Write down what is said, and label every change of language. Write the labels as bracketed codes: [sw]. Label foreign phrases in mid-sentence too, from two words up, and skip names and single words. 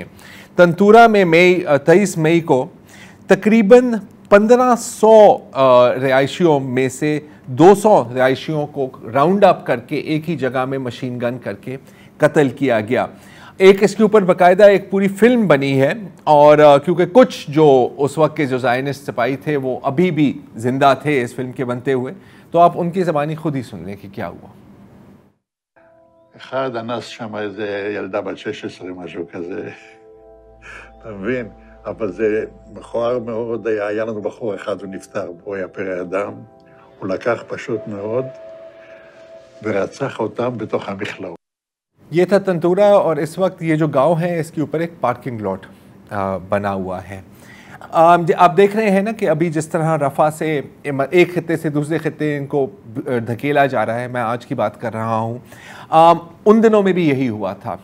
[ur] تنتورا میں 23 مئی کو تقریباً 1500 رہائشیوں میں سے 200 رہائشیوں کو [en] round up [ur] کر کے ایک ہی جگہ میں [en] machine gun [ur] کر کے قتل کیا گیا۔ ایک اس کے اوپر باقاعدہ ایک پوری فلم بنی ہے، اور کیونکہ کچھ جو اس وقت کے جو زائنسٹ سپاہی تھے وہ ابھی بھی زندہ تھے اس فلم کے بنتے ہوئے، تو آپ ان کی زبانی خود ہی سن لیں کہ کیا ہوا۔ [he] אחד אנס שם איזה ילדה בת 16, משהו כזה, אתה מבין? אבל זה מכוער מאוד, היה לנו בחור אחד, הוא נפטר, הוא היה פרא אדם, הוא לקח פשוט מאוד ورצח אותם בתוך המכלאות۔ [ur] یہ تھا تنتورا، اور اس وقت یہ جو گاؤں ہے اس کے اوپر ایک [en] parking lot [ur] بنا ہوا ہے۔ آپ دیکھ رہے ہیں نا کہ ابھی جس طرح رفح سے ایک خطے سے دوسرے خطے ان کو دھکیلا جا رہا ہے، میں آج کی بات کر رہا ہوں، ان دنوں میں بھی یہی ہوا تھا۔